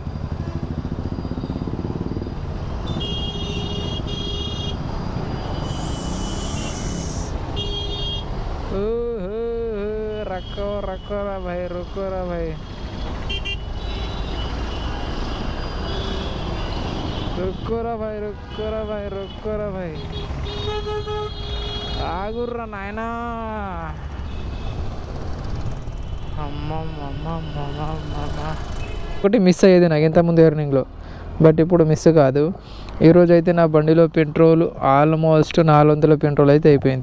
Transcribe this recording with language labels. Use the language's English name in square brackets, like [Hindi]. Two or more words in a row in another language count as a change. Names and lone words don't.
[Hindi] रखो रा भाई, रुको रा भाई, रुको रा भाई, [Telugu] ఆగుర్రా నాయనా. ఒకటి మిస్ అయ్యేది నాకు ఇంతకుముందు ఎర్నింగ్లో, బట్ ఇప్పుడు మిస్ కాదు. ఈరోజు అయితే నా బండిలో పెట్రోల్ ఆల్మోస్ట్ 400 పెట్రోల్ అయితే అయిపోయింది.